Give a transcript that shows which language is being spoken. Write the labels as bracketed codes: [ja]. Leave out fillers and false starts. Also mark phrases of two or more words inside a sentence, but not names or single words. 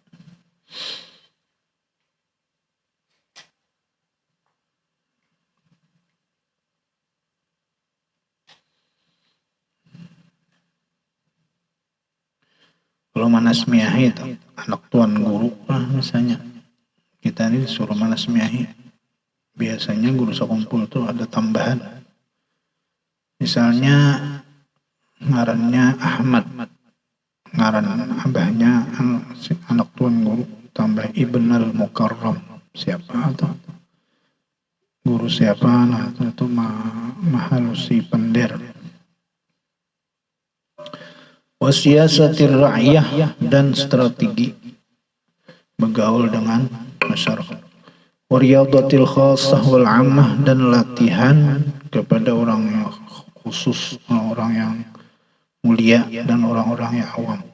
[bjn] Kalau manasmiahi itu anak tuan guru lah misalnya kita ini disuruh manasmiahi biasanya guru sekumpul tuh ada tambahan misalnya ngarannya Ahmad ngaran abahnya anak tuan guru tambah Ibn al-Mukarram siapa atau guru siapa nah itu mahalusi pender [ar] وسياسة الرعية [id] dan strategi bergaul dengan masyarakat [ar] ورياضة الخاصة والعامة [id] dan latihan kepada orang yang khusus orang yang mulia dan orang-orang yang awam